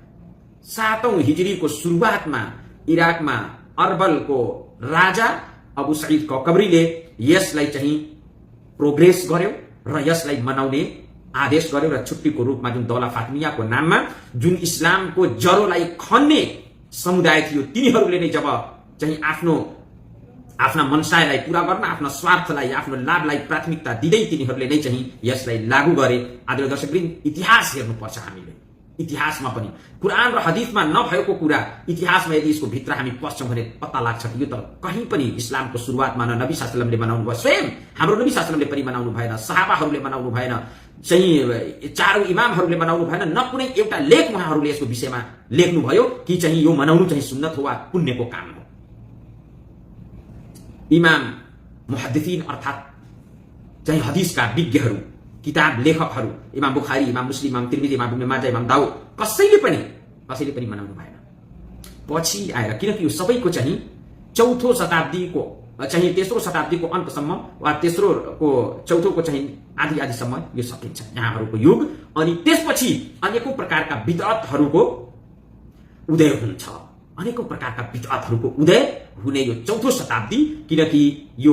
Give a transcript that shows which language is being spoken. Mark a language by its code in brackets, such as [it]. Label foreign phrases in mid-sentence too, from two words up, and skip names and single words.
[ne] 7औं हिजरीको सुरुवातमा इराकमा अरबलको राजा अबू सईद कौकबरीले यसलाई चाहिँ प्रोग्रेस गर्यो र यसलाई मनाउने आदेश गर्यो र छुट्टीको रूपमा जुन दौला फातिमियाको नाममा जुन इस्लामको जरोलाई खन्ने समुदाय थियो तिनीहरूले नै जब चाहिँ आफ्ना मनसायलाई पूरा गर्न, आफ्नो स्वार्थलाई, आफ्नो लाभलाई प्राथमिकता दिँदै तिनीहरूले नै चाहिँ यसलाई लागू गरे। आदरणीय दर्शकवृन्द, इतिहास हेर्नुपर्छ हामीले, इतिहासमा पनि कुरान र हदीसमा नभएको कुरा इतिहासमा यदि यसको भित्र हामी पस्छौं भने पत्ता लाग्छ कि यो त कहीं पनि इस्लामको सुरुवातमा न नबी [ar] صلى الله عليه وسلم [ne] बनाउनु भयो, स्वयं हाम्रो नबी [ar] صلى الله عليه وسلم [ne] पनि बनाउनु भएन, सहाबाहरूले बनाउनु भएन, चाहिँ चारौं इमामहरूले बनाउनु भएन, न कुनै एउटा लेख उहाँहरूले यसको विषयमा लेख्नु भयो कि चाहिँ यो मनाउनु चाहिँ सुन्नत हो वा पुण्यको काम हो। इमाम मुहद्दिसिन अर्थात चाहिँ हदीसका विज्ञहरू, किताब लेखकहरू, इमाम बुखारी, इमाम मुस्लिम, इमाम तिर्मिजी, इमाम इब्न माजा, इमाम दाउद कसैले पनि मनाउनु भएन। पछि आएर किनकि यो सबैको चाहिँ चौथो शताब्दीको चाहिँ तेस्रो शताब्दीको अन्तसम्म वा चौथोको चाहिँ आदिसम्म यो सकिन्छ यहाँहरूको युग। अनि त्यसपछि अनेकौं प्रकारका बिदअतहरूको उदय हुन्छ, अनेकौं प्रकारका बिदअतहरूको उदय हुने यो चौथो शताब्दी, किनकि यो